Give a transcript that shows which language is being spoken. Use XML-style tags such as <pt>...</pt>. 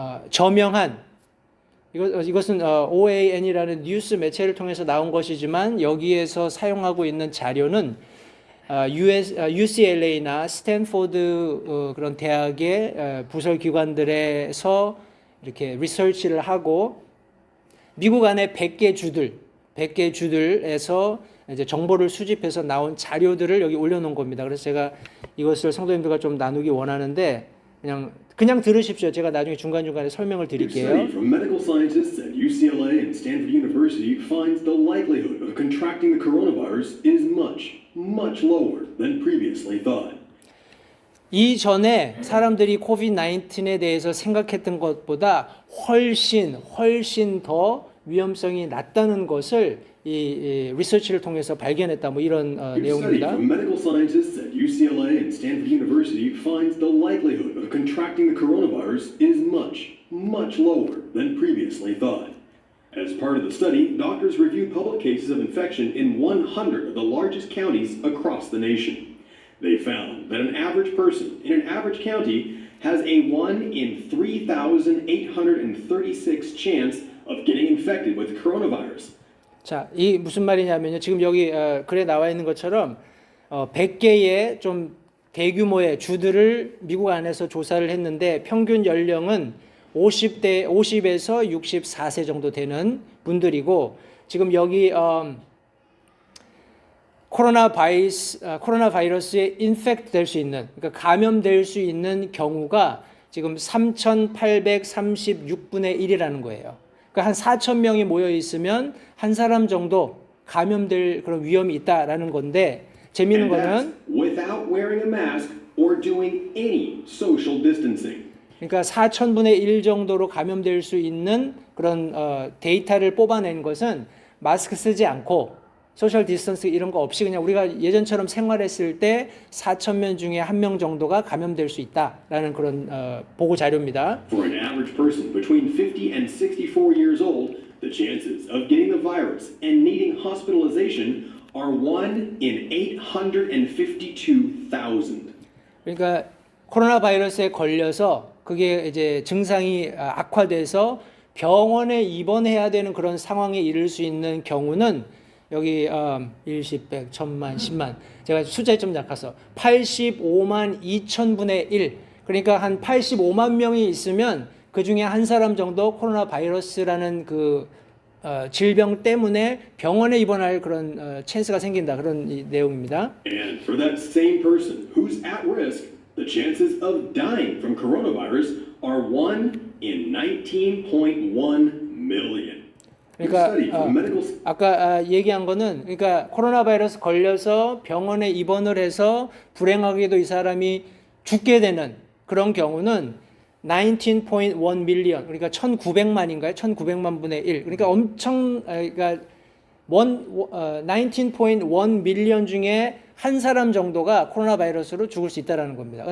<ko>저명한, 이것은 OAN이라는 뉴스 매체를 통해서 나온 것이지만 여기에서 사용하고 있는 자료는 UCLA나 스탠포드 그런 대학의 부설 기관들에서 이렇게 리서치를 하고 미국 안에 100개 주들에서 이제 정보를 수집해서 나온 자료들을 여기 올려놓은 겁니다. 그래서 제가 이것을 성도님들과 좀 나누기 원하는데 그냥 들으십시오. 제가 나중에 중간중간에 설명을 드릴게요.</ko> <en>A study from medical scientists at UCLA and Stanford University finds the likelihood of contracting the coronavirus is much lower than previously thought.</en> <ko>이전에 사람들이 코비드 19에 대해서 생각했던 것보다 훨씬 더 위험성이 낮다는 것을 이 리서치를 통해서 발견했다. 뭐 이런</ko> <en>A study</en> <ko>내용입니다.</ko> <en>from medical scientists at UCLA and Stanford University finds the likelihood of contracting the coronavirus is much lower than previously thought. As part of the study, doctors reviewed public cases of infection in 100 of the largest counties across the nation. They found that an average person in an average county has a 1 in 3,836 chance of getting infected with coronavirus.</en> <ko>자, 이 무슨 말이냐면요. 지금 여기 글에 나와 있는 것처럼 100개의 좀 대규모의 주들을 미국 안에서 조사를 했는데 평균 연령은 50에서 64세 정도 되는 분들이고 지금 여기 코로나 바이러스에 인펙트 될 수 있는, 그러니까 감염될 수 있는 경우가 지금 3,836분의 1이라는 거예요. 그러니까 한 4,000명이 모여 있으면 한 사람 정도 감염될 그런 위험이 있다라는 건데 재미있는</ko> <en>And that's</en> <ko>거는</ko> <en>without wearing a mask or doing any social distancing.</en> <ko>그러니까 4,000분의 1 정도로 감염될 수 있는 그런 데이터를 뽑아낸 것은 마스크 쓰지 않고 소셜 디스턴스 이런 거 없이 그냥 우리가 예전처럼 생활했을 때 4,000명 중에 1명 정도가 감염될 수 있다라는 그런 보고 자료입니다.</ko> <en>For an average person between 50 and 64 years old, the chances of getting the virus and needing hospitalization are 1 in 852,000.</en> <ko>그러니까 코로나 바이러스에 걸려서 그게 이제 증상이 악화돼서 병원에 입원해야 되는 그런 상황에 이를 수 있는 경우는 여기 1, 10, 100, 1000만, 10만 제가 숫자에 좀 약해서 85만 2천분의 1 그러니까 한 85만 명이 있으면 그 중에 한 사람 정도 코로나 바이러스라는 그 질병 때문에 병원에 입원할 그런 찬스가 생긴다 그런 이 내용입니다.</ko> <en>And for that same person who's at risk, the chances of dying from coronavirus are 1 in 19.1 million.</en> <ko>그러니까 아까 얘기한 거는 그러니까 코로나 바이러스 걸려서 병원에 입원을 해서 불행하게도 이 사람이 죽게 되는 그런 경우는 19.1 밀리언 그러니까 1,900만인가요? 1,900만 분의 1 그러니까 엄청 그러니까 19.1 밀리언 중에 한 사람 정도가 코로나 바이러스로 죽을 수 있다라는 겁니다.</ko>